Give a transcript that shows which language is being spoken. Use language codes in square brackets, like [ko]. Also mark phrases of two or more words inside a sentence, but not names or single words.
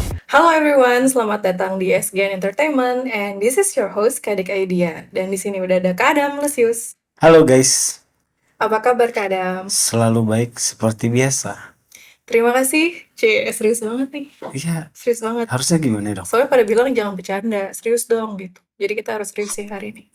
[en] Halo everyone, [id] selamat datang di SGN Entertainment [en] and this is your host [id] Kadek Idea. Dan di sini udah ada Kak Adam Lesius. [en] Halo guys, [id] Apa kabar Kak Adam? selalu baik seperti biasa. Terima kasih. Serius banget nih. Iya, Serius banget. harusnya gimana dong? Soalnya pada bilang jangan bercanda, serius dong gitu. Jadi kita harus serius sih hari ini.